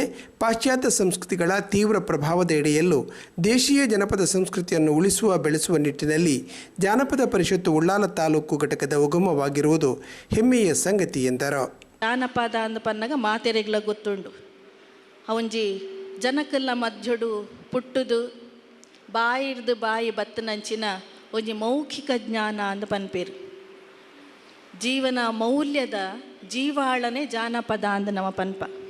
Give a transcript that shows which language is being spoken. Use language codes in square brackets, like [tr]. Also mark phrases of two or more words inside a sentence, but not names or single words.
[kn] ಪಾಶ್ಚಾತ್ಯ ಸಂಸ್ಕೃತಿಗಳ ತೀವ್ರ ಪ್ರಭಾವದ ಎಡೆಯಲ್ಲೂ ದೇಶೀಯ ಜನಪದ ಸಂಸ್ಕೃತಿಯನ್ನು ಉಳಿಸುವ ಬೆಳೆಸುವ ನಿಟ್ಟಿನಲ್ಲಿ ಜಾನಪದ ಪರಿಷತ್ತು ಉಳ್ಳಾಲ ತಾಲೂಕು ಘಟಕದ ಉಗಮವಾಗಿರುವುದು ಹೆಮ್ಮೆಯ ಸಂಗತಿ ಎಂದರು. [tcy] ಜಾನಪದ ಅಂದ ಪನ್ನಾಗ ಮಾತೆರೆಗ್ಲ ಗೊತ್ತುಂಡು. ಅವಂಜಿ ಜನಕಲ್ಲ ಮಧ್ಯಡು ಪುಟ್ಟುದು ಬಾಯಿರ್ದು ಬಾಯಿ ಬತ್ತನಂಚಿನ ಒಂಜಿ ಮೌಖಿಕ ಜ್ಞಾನ ಅಂದ ಪನ್ಪೇರು. ಜೀವನ ಮೌಲ್ಯದ ಜೀವಾಳನೆ ಜಾನಪದ ಅಂದ ನಮ್ಮ ಪನ್ಪ.